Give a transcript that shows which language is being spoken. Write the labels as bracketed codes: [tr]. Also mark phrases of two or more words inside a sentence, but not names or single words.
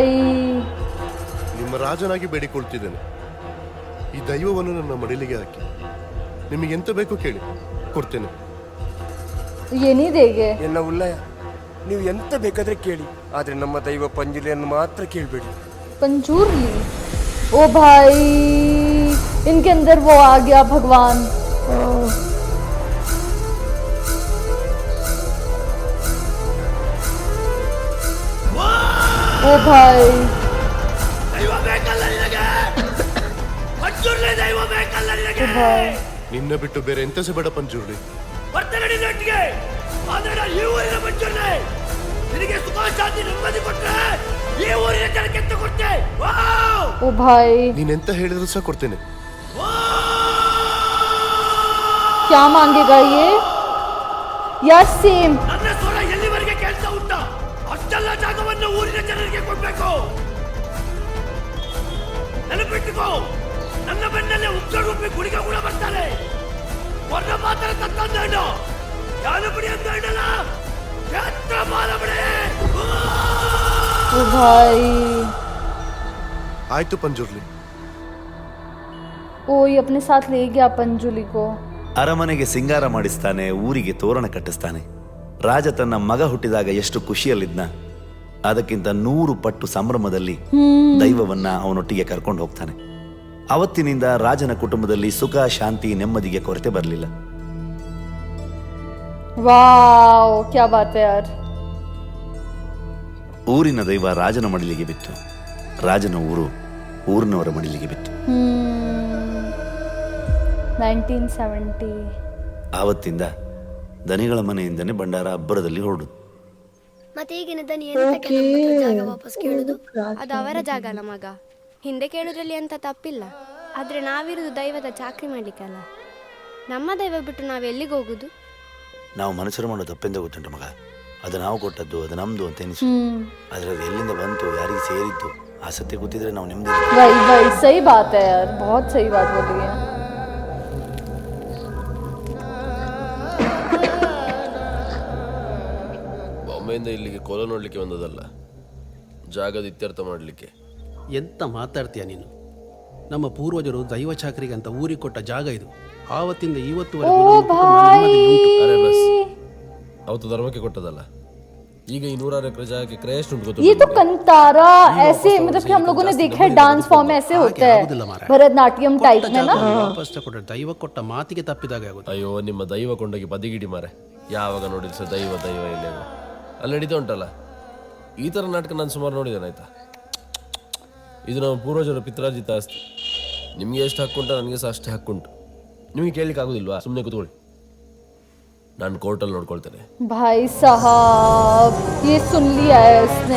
[kn] ನಿಮ್ಮ ರಾಜನಾಗಿ ಬೇಡಿಕೊಳ್ತಿದ್ದೇನೆ, ಈ ದೈವವನ್ನು ನನ್ನ ಮಡಿಲಿಗೆ ಹಾಕಿ. ನಿಮಗೆ ಎಂತ ಬೇಕು ಕೇಳಿ, ಕೊಡ್ತೇನೆ. ಏನಿದೆಗೆ ಎಲ್ಲ ಉಲ್ಲಯ, ನೀವು ಎಂತ ಬೇಕಾದ್ರೆ ಕೇಳಿ, ಆದ್ರೆ ನಮ್ಮ ದೈವ ಪಂಜುಲಿಯನ್ನು ಮಾತ್ರ ಕೇಳಬೇಡಿ. [hi] पंजूरली? ओ भाई, इनके अंदर वो आ गया भगवान। ओ भाई, [kn] ನಿನ್ನ ಬಿಟ್ಟು ಬೇರೆ ಎಂತ ಸೆ ಬೇಡ ಪಂಜುರ್ಲಿ. [hi] ओ भाई, [kn] ನೀನೆಂತ ಹೇಳಿದ್ರು ಸಹ ಕೊಡ್ತೇನೆ. [hi] क्या मांगेगा ये यार? सेम [kn] ನನ್ನ ಸ್ವರ ಎಲ್ಲಿವರೆಗೆ ಕೇಳ್ತಾ ಉಂಟಾ ಅಷ್ಟೆಲ್ಲ ಜಾಗವನ್ನು ಊರಿನ ಜನರಿಗೆ ಕೊಡ್ಬೇಕು. ನೆನಪಿಟ್ಟುಕೋ, ನನ್ನ ಬೆನ್ನಲ್ಲೇ ಉಗ್ರರೂಪಿ ಗುಳಿಗ ಕೂಡ ಬರ್ತಾರೆ. ಹೊರ ಮಾತ್ರ ತತ್ತಂದೇಡ ಯಾನಪಡಿ ಅಂತ ಹೇಳಲ್ಲ, ಕ್ಷೇತ್ರ ಮಾಲಬಡೆ. [hi] ओ भाई, [kn] ಆಯ್ತು ಪಂಜುರ್ಲಿ. [hi] ओ ये अपने साथ ले गया पंजुली को. [kn] ಅರಮನೆಗೆ ಸಿಂಗಾರ ಮಾಡಿಸ್ತಾನೆ, ಊರಿಗೆ ತೋರಣ ಕಟ್ಟಿಸ್ತಾನೆ. ರಾಜ ತನ್ನ ಮಗ ಹುಟ್ಟಿದಾಗ ಎಷ್ಟು ಖುಷಿಯಲ್ಲಿದ್ನ, ಅದಕ್ಕಿಂತ 100 ಪಟ್ಟು ಸಂಭ್ರಮದಲ್ಲಿ ದೈವವನ್ನ ಅವನೊಟ್ಟಿಗೆ ಕರ್ಕೊಂಡು ಹೋಗ್ತಾನೆ. ಅವತ್ತಿನಿಂದ ರಾಜನ ಕುಟುಂಬದಲ್ಲಿ ಸುಖ, ಶಾಂತಿ, ನೆಮ್ಮದಿಗೆ ಕೊರತೆ ಬರಲಿಲ್ಲ. [hi] वाओ, क्या बात है यार. [kn] ಊರಿನ ದೈವ ರಾಜನ ಮಡಿಲಿಗೆ ಬಿತ್ತು, ರಾಜನ ಊರು ಊರಿನವರ ಮಡಿಲಿಗೆ ಬಿತ್ತು. 1970. ಆವತ್ತಿಂದ ದನಿಗಳ ಮನೆಯಿಂದನೇ ಭಂಡಾರ ಅಬ್ಬರದಲ್ಲಿ ಹೊರಡುದು. ಮತ್ತೆ ಈಗಿನ ದನಿ ಎಂತಕ್ಕೆ ನಮ್ಮ ಹತ್ರ ಜಾಗ ವಾಪಸ್ ಕೇಳುದು? ಅದು ಅವರ ಜಾಗ ಅಲ್ಲ ಮಗ. ಹಿಂದೆ ಕೇಳುದ್ರಲ್ಲಿ ಎಂತ ತಪ್ಪಿಲ್ಲ. ಆದ್ರೆ ನಾವಿರುವುದು ದೈವದ ಚಾಕ್ರಿ ಮಾಡ್ಲಿಕ್ಕಲ್ಲ. ನಮ್ಮ ದೈವ ಬಿಟ್ಟು ನಾವ್ ಎಲ್ಲಿಗೆ ಹೋಗುದು? ನಾವು ಮನುಷ್ಯರು ಮಾಡೋ ತಪ್ಪೆಂದ ಗೊತ್ತುಂಟು ಮಗ, ಅದು ನಾವು ಕೊಟ್ಟದ್ದು, ಅದು ನಮ್ದು ಅಂತ ಎನಿಸು. ಆದ್ರೆ ಅದು ಎಲ್ಲಿಂದ ಬಂತು, ಯಾರಿಗೆ ಸೇರಿತ್ತು, ಆ ಸತ್ಯ ಗೊತ್ತಿದ್ರೆ ನಾವು ನೆಮ್ಮದಿ. [hi] वही सही बात है यार, बहुत सही बात बोली है. [kn] ಬಾಂಬೆಯಿಂದ ಇಲ್ಲಿಗೆ ಕೊಲ ನೋಡ್ಲಿಕ್ಕೆ ಬಂದದಲ್ಲ, ಜಾಗದ ಇತ್ಯರ್ಥ ಮಾಡಲಿಕ್ಕೆ. ಎಂತ ಮಾತಾಡ್ತೀಯ ನೀನು? ನಮ್ಮ ಪೂರ್ವಜರು ದೈವ ಚಾಕರಿಗೆ ಅಂತ ಊರಿಗೆ ಕೊಟ್ಟ ಜಾಗ ಇದು. ಆವತ್ತಿಂದ ಇವತ್ತುವರೆಗೂ ನಮ್ಮ ಕುಟುಂಬ ನೆಮ್ಮದಿಯುಂಟು. [hi] अरे बस, [kn] ಅವತ್ತು ಧರ್ಮಕ್ಕೆ ಕೊಟ್ಟದಲ್ಲ. ಈಗ ಈ 100 ಎಕರೆ ಜಾಗಕ್ಕೆ ಕ್ರಯ ಎಷ್ಟು ಉಂಟು [hi] ये तो [kn] ಗೊತ್ತು? [hi] कंतारा ऐसे, मतलब कि हम लोगों ने देखा है [en] dance form [hi] ऐसे होता है, भरतनाट्यम टाइप में ना. [kn] ವಾಪಸ್ ಕೊಟ್ಟ ದೈವ ಕೊಟ್ಟ ಮಾತಿಗೆ ತಪ್ಪಿದಾಗ ಆಗುತ್ತೆ. ಅಯ್ಯೋ, ನಿಮ್ಮ ದೈವ ಕೊಂಡೋಗಿ ಬದಿಗಿಡಿ ಮಾರೆ. ಯಾವಾಗ ನೋಡಿದ್ರು ಸಹ ದೈವ ದೈವ ಇಲ್ಲೇ ಅಲ್ಲಿ ನಡೀತಾ ಉಂಟಲ್ಲ. ಈ ಥರ ನಾಟಕ ನಾನು ಸುಮಾರು ನೋಡಿದ್ದೇನೆ ಆಯ್ತಾ. ಇದು ನಮ್ಮ ಪೂರ್ವಜರ ಪಿತ್ರಾರ್ಜಿತ ಆಸ್ತಿ. ನಿಮಗೆ ಎಷ್ಟು ಹಕ್ಕುಂಟ, ನನಗೆ ಸಹ ಅಷ್ಟೇ ಹಕ್ಕುಂಟು. ನಿಮಗೆ ಕೇಳಲಿಕ್ಕೆ ಆಗೋದಿಲ್ವಾ? ಸುಮ್ಮನೆ ಕೂತ್ಕೊಳ್ಳಿ, ನಾನು ಕೋರ್ಟಲ್ಲಿ ನೋಡ್ಕೊಳ್ತೇನೆ. [hi] भाई साहब ये सुन लिया है इसने.